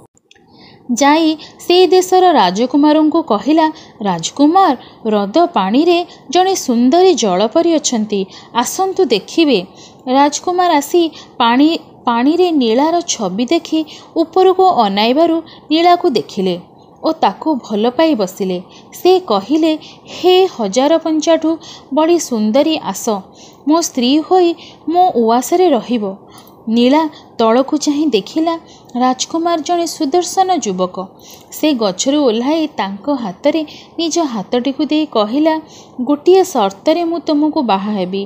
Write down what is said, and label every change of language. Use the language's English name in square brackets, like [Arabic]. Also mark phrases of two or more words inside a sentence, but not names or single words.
[Odia] ଯାଇ ସେ ଦେଶର ରାଜକୁମାରଙ୍କୁ କହିଲା, ରାଜକୁମାର ହ୍ରଦ ପାଣିରେ ଜଣେ ସୁନ୍ଦରୀ ଜଳପରୀ ଅଛନ୍ତି, ଆସନ୍ତୁ ଦେଖିବେ। ରାଜକୁମାର ଆସି ପାଣିରେ ନୀଳାର ଛବି ଦେଖି ଉପରକୁ ଅନାଇବାରୁ ନୀଳାକୁ ଦେଖିଲେ। ଓ ତାକୁ ଭଲ ପାଇ ବସିଲେ। ସେ କହିଲେ, ହେ ହଜାର ପଞ୍ଚାଠୁ ବଡ଼ି ସୁନ୍ଦରୀ ଆସ, ମୋ ସ୍ତ୍ରୀ ହୋଇ ମୋ ଉଆସରେ ରହିବ। ନୀଳା ତଳକୁ ଚାହିଁ ଦେଖିଲା ରାଜକୁମାର ଜଣେ ସୁଦର୍ଶନ ଯୁବକ। ସେ ଗଛରୁ ଓହ୍ଲାଇ ତାଙ୍କ ହାତରେ ନିଜ ହାତଟିକୁ ଦେଇ କହିଲା, ଗୋଟିଏ ସର୍ତ୍ତରେ ମୁଁ ତୁମକୁ ବାହା ହେବି।